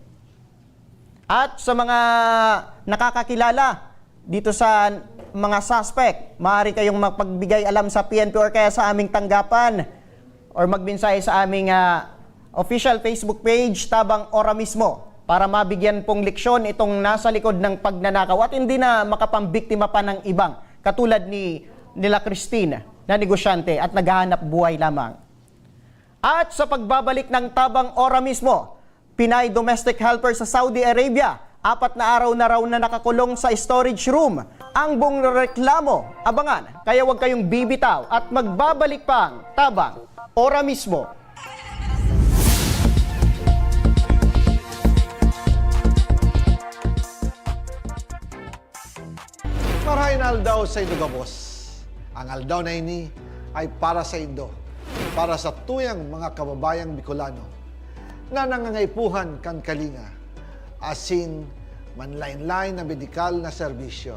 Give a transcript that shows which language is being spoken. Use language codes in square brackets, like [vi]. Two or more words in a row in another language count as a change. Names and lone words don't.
[tl] At sa mga nakakakilala dito sa mga suspect, maaari kayong magpagbigay alam sa PNP or kaya sa aming tanggapan or magmensahe sa aming [en] official Facebook page, [tl] Tabang Ora mismo, para mabigyan pong leksyon itong nasa likod ng pagnanakaw at hindi na makapambiktima pa ng ibang katulad nila Christine na negosyante at naghahanap buhay lamang. At sa pagbabalik ng Tabang Ora mismo, Pinay [en] domestic helper [tl] sa Saudi Arabia, 4 na araw na raw na nakakulong sa [en] storage room. [tl] Ang buong reklamo, abangan, kaya huwag kayong bibitaw at magbabalik pang Tabang Ora mismo. [bik] Marahin aldaw sa Indo Gabos. Ang aldaw na ini ay para sa Indo, para sa tuyang mga kababayang Bicolano na nangangaipuhan kan kalinga, asin manlain-lain na medikal na serbisyo.